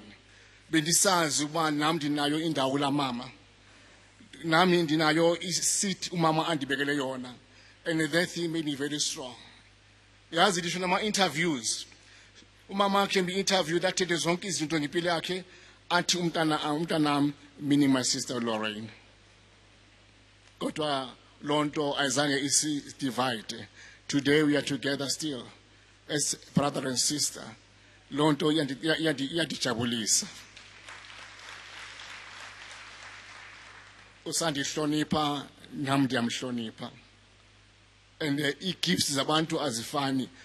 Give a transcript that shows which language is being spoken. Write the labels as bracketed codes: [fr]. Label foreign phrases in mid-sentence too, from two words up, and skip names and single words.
[xh] Bendisazi uba nam ndinayo indawo la mama. Nami ndinayo seat umama andibekele yona. [en] And that thing made me very strong. [xh] Yazi ndisho nama interviews. Umama [en] can be interviewed [xh] athethe zonke izinto ngempilo yakhe athi umntanam [en] meaning my sister Lorraine. [xh] Kodwa lonto ayizange isi divide. [en] Today we are together still. as brother and sister. [xh] Lonto yandijabulisa. Usandi hlonipa nam ndiyamhlonipa. [en] And he gives [xh] zabantu azifani.